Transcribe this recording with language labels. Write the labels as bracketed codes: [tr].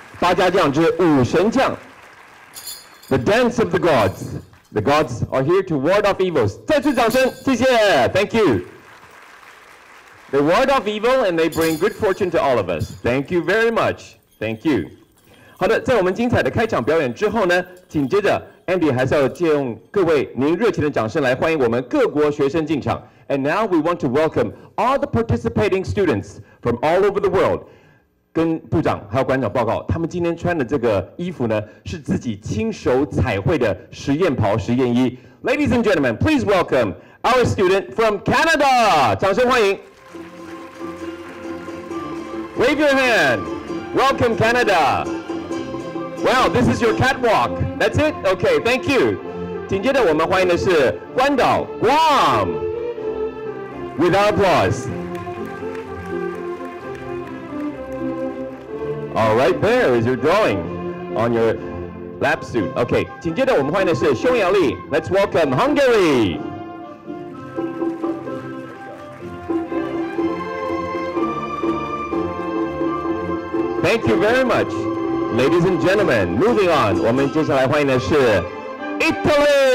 [zh] 八家将之武神将 ， [en] The Dance of the Gods。 The gods are here to ward off evils。 [zh] 再次掌声，谢谢 ， [en] Thank you。 They ward off evil and they bring good fortune to all of us. Thank you very much. Thank you. [zh] 好的，在我们精彩的开场表演之后呢，紧接着 Andy 还是要借用各位您热情的掌声来欢迎我们各国学生进场。 [en] And now we want to welcome all the participating students from all over the world. [zh] 跟部长还有馆长报告，他们今天穿的这个衣服呢，是自己亲手彩绘的实验袍、实验衣。 [en] Ladies and gentlemen, please welcome our student from Canada. [zh] 掌声欢迎。 [en] Wave your hand. Welcome, Canada. Wow, this is your catwalk. That's it? Okay, thank you. [zh] 紧接着我们欢迎的是关岛 Guam. [en] With our applause. All right, there is your drawing on your lab suit. [zh] OK， 紧接着我们欢迎的是匈牙利 ， [en] Let's welcome Hungary. Thank you very much, ladies and gentlemen. Moving on， [zh] 我们接下来欢迎的是 [en] Italy.